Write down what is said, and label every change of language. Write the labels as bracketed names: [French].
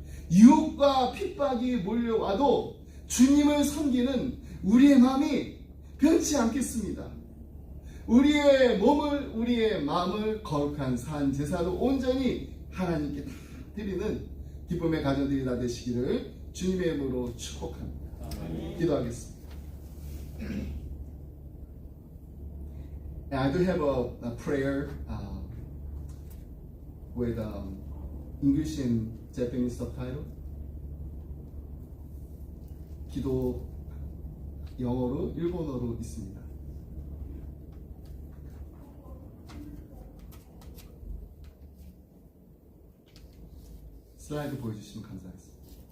[Korean] 유혹과 핍박이 몰려와도 주님을 섬기는 우리의 마음이 변치 않겠습니다. 우리의 몸을 우리의 마음을 거룩한 산 제사로 온전히 하나님께 다 드리는 기쁨의 가정들이 다 되시기를 주님의 이름으로 축복합니다. 기도하겠습니다. [English] I do have a prayer with English and Japanese subtitle. [Korean] 기도 영어로 일본어로 있습니다. 슬라이드 보여주시면 감사하겠습니다.